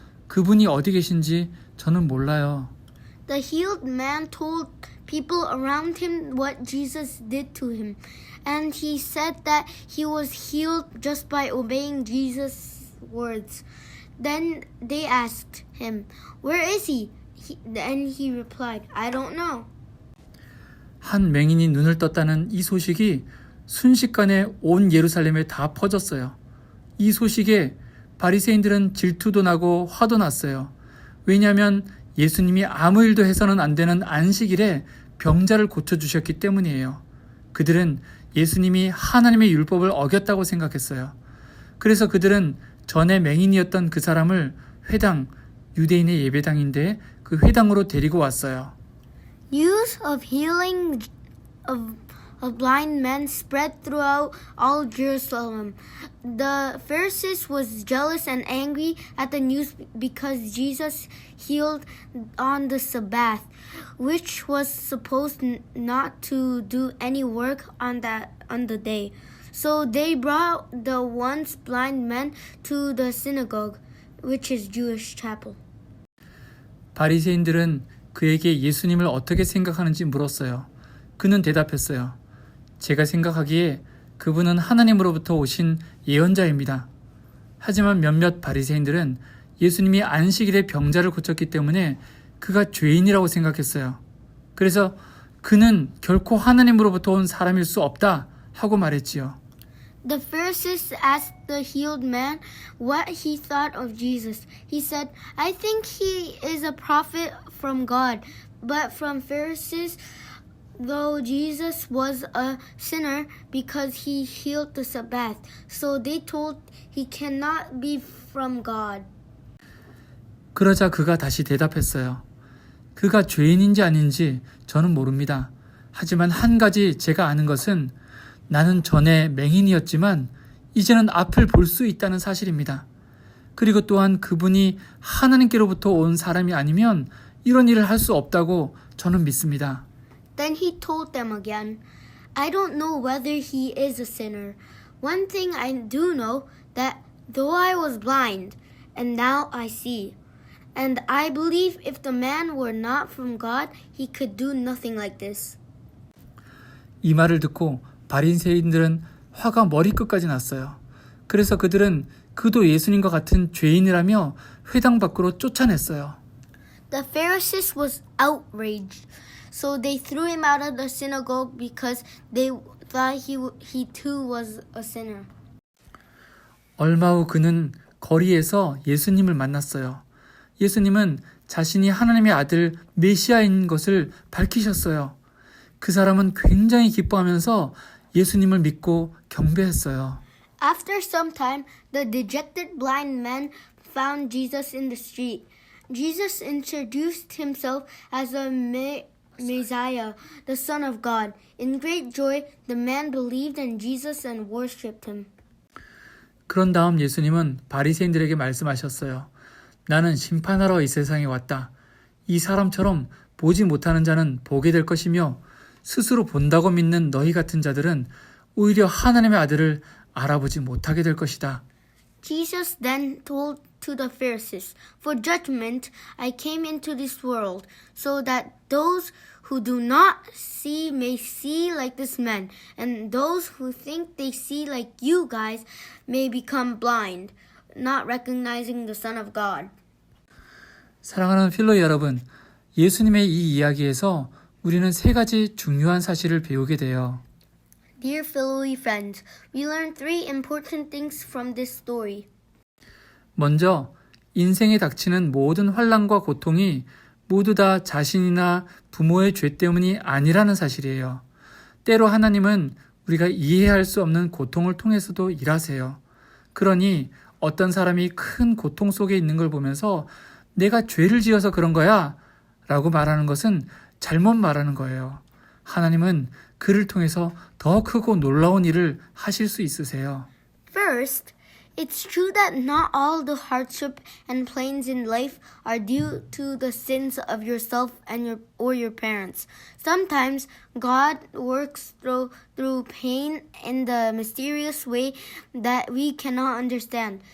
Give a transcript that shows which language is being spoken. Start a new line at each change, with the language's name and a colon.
Korean: 그분이 어디 계신지 저는 몰라요.
English: The healed man told people around him what Jesus did to him, and he said that he was healed just by obeying Jesus' words. Then they asked him, "Where is he?" And he replied, "I don't know."
Korean: 한 맹인이 눈을 떴다는 이 소식이 순식간에 온 예루살렘에 다 퍼졌어요. 이 소식에 바리새인들은 질투도 나고 화도 났어요. 왜냐하면 예수님이 아무 일도 해서는 안 되는 안식일에 병자를 고쳐주셨기 때문이에요. 그들은 예수님이 하나님의 율법을 어겼다고 생각했어요. 그래서 그들은 전에 맹인이었던 그 사람을 회당, 유대인의 예배당인데 그 회당으로 데리고 왔어요.
English: News of healing of blind men spread throughout all Jerusalem. The Pharisees was jealous and angry at the news because Jesus healed on the Sabbath, which was supposed not to do any work on the day. So they brought the once blind man to the synagogue, which is Jewish chapel.
Korean: 바리새인들은 그에게 예수님을 어떻게 생각하는지 물었어요. 그는 대답했어요. 제가 생각하기에 그분은 하나님으로부터 오신 예언자입니다. 하지만 몇몇 바리새인들은 예수님이 안식일에 병자를 고쳤기 때문에 그가 죄인이라고 생각했어요. 그래서 그는 결코 하나님으로부터 온 사람일 수 없다 하고 말했지요.
English: The Pharisees asked the healed man what he thought of Jesus. He said, I think he is a prophet from God. But from Pharisees, though Jesus was a sinner because he healed the Sabbath, so they told he cannot be from God.
Korean: 그러자 그가 다시 대답했어요. 그가 죄인인지 아닌지 저는 모릅니다. 하지만 한 가지 제가 아는 것은 나는 전에 맹인이었지만 이제는 앞을 볼 수 있다는 사실입니다. 그리고 또한 그분이 하나님께로부터 온 사람이 아니면 이런 일을 할 수 없다고 저는 믿습니다.
English: Then he told them again, I don't know whether he is a sinner. One thing I do know, that though I was blind, and now I see. And I believe if the man were not from God, he could do nothing like this.
Korean: 이 말을 듣고 바리새인들은 화가 머리끝까지 났어요. 그래서 그들은 그도 예수님과 같은 죄인이라며 회당 밖으로 쫓아냈어요.
English: The Pharisees was outraged, so they threw him out of the synagogue because they thought he too was a sinner.
Korean: 얼마 후 그는 거리에서 예수님을 만났어요. 예수님은 자신이 하나님의 아들 메시아인 것을 밝히셨어요. 그 사람은 굉장히 기뻐하면서 예수님을 믿고 경배했어요.
English: After some time, the dejected blind man found Jesus in the street. Jesus introduced himself as a Messiah, the Son of God. In great joy, the man believed in Jesus and worshipped him.
Korean: 그런 다음 예수님은 바리새인들에게 말씀하셨어요. 나는 심판하러 이 세상에 왔다. 이 사람처럼 보지 못하는 자는 보게 될 것이며 스스로 본다고 믿는 너희 같은 자들은 오히려 하나님의 아들을 알아보지 못하게 될 것이다.
English: Jesus then told to the Pharisees, For judgment I came into this world, so that those who do not see may see like this man, and those who think they see like you guys may become blind, not recognizing the Son of God.
Korean: 사랑하는 필로 여러분, 예수님의 이 이야기에서 우리는 세 가지 중요한 사실을 배우게 돼요.
English: Dear Philoe friends, we learn three important things from this story.
Korean: 먼저 인생에 닥치는 모든 환난과 고통이 모두 다 자신이나 부모의 죄 때문이 아니라는 사실이에요. 때로 하나님은 우리가 이해할 수 없는 고통을 통해서도 일하세요. 그러니 어떤 사람이 큰 고통 속에 있는 걸 보면서 내가 죄를 지어서 그런 거야 라고 말하는 것은 잘못 말하는 거예요. 하나님은 그를 통해서 더 크고 놀라운 일을 하실 수 있으세요.
English: First, it's true that not all the hardship and pains in life are due to the sins of yourself and your parents. Sometimes God works through pain in the mysterious way that we cannot understand.